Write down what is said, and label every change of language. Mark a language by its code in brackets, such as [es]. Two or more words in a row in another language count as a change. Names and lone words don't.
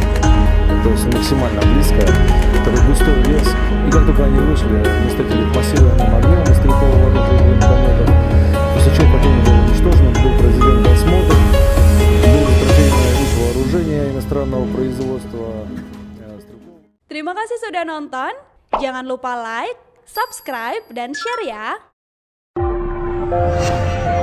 [ru] То есть максимально близко. Такой густой лес. И как только они вышли, мы встретили массированным огнем из стрелкового оружия и гранатометов. После чего противник был уничтожен, был произведен досмотр, было затрачено их вооружение иностранного производства. [id] Terima kasih sudah nonton. Jangan lupa like, subscribe, dan share ya.